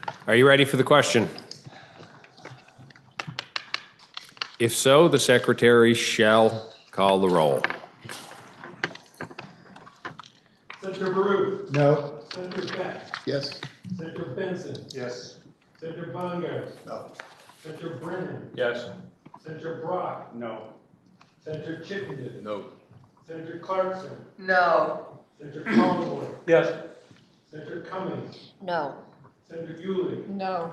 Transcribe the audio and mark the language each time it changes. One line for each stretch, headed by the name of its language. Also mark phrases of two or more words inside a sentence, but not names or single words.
English: Are you ready for the question? If so, the secretary shall call the roll. Senator Baruch. No. Senator Beck. Yes. Senator Benson. Yes. Senator Bonner. No. Senator Brennan. Yes. Senator Brock. No. Senator Chittenden. No. Senator Clarkson. No. Senator Collingwood. Yes. Senator Cummings. No. Senator Yulee. No.